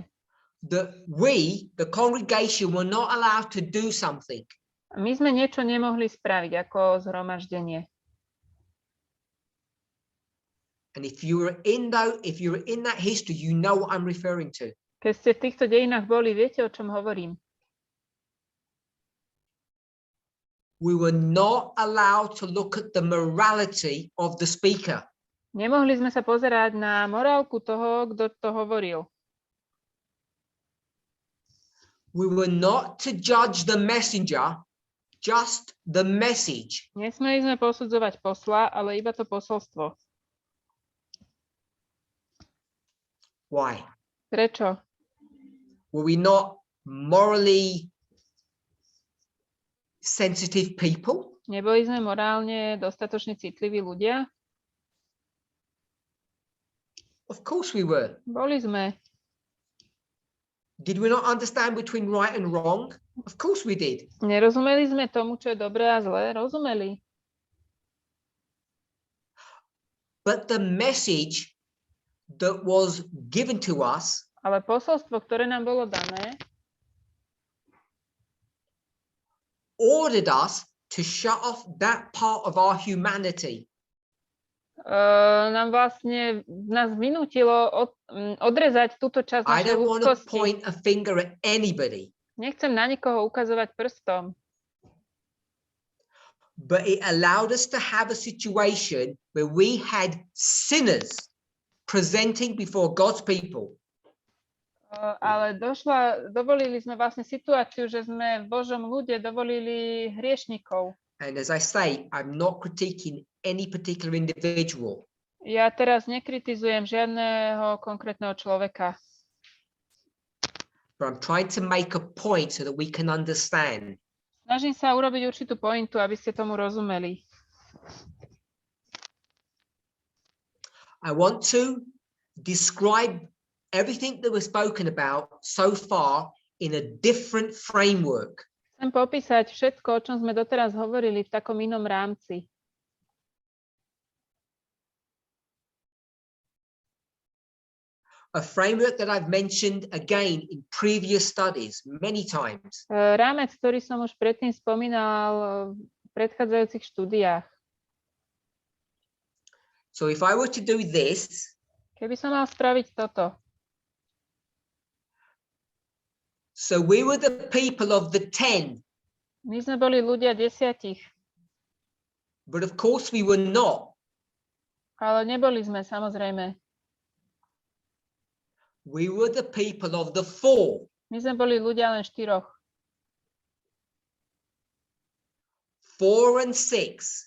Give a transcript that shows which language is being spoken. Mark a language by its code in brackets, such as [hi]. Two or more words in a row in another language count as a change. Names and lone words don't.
[en] that we, the congregation, were not allowed to do something. [sk] My sme niečo nemohli spraviť ako zhromaždenie. [en] And if you were in that history, you know what I'm referring to. [sk] Keď ste v týchto dejinách boli, viete, o čom hovorím. [en] We were not allowed to look at the morality of the speaker. [sk] Nemohli sme sa pozerať na morálku toho, kto to hovoril. [en] We were not to judge the messenger, just the message. [sk] Nesmeli sme posudzovať posla, ale iba to posolstvo. [en] Why? [sk] Prečo? [en] Were we not morally sensitive people? [sk] Neboli sme morálne dostatočne citliví ľudia? [en] Of course we were. [sk] Boli sme. [en] Did we not understand between right and wrong? Of course we did. [sk] Nerozumeli sme tomu, čo je dobré a zlé? Rozumeli. [en] But the message that was given to us [sk] Ale posolstvo, ktoré nám bolo dané, [en] ordered us to shut off that part of our humanity. [sk] nám vlastne nás vynútilo odrezať túto časť [en] I [sk] našej [en] don't want to [sk] ľudskosti. [en] point a finger at anybody, [sk] Nechcem na nikoho ukazovať prstom, [en] but it allowed us to have a situation where we had sinners presenting before God's people. [sk] ale dovolili sme vlastne situáciu, že sme v Božom ľude dovolili hriešnikov. [en] And as I say, I'm not critiquing any particular individual. [sk] Ja teraz nekritizujem žiadneho konkrétneho človeka, [en] But I'm trying to make a point so that we can understand. [sk] snažím sa urobiť určitú pointu, aby ste tomu rozumeli. [en] I want to describe everything that we've spoken about so far in a different framework. [sk] Chcem popísať všetko, o čom sme doteraz hovorili v takom inom rámci. [en] A framework that I've mentioned again in previous studies many times. [sk] Rámec, ktorý som už predtým spomínal v predchádzajúcich štúdiách. [en] So if I were to do this, [sk] Keby som mal spraviť toto. [en] so we were the people of the 10, [sk] My sme boli ľudia 10, [en] but of course we were not. [sk] ale neboli sme, samozrejme. [en] We were the people of the 4. [sk] My sme boli ľudia len 4. [en] 4 and 6.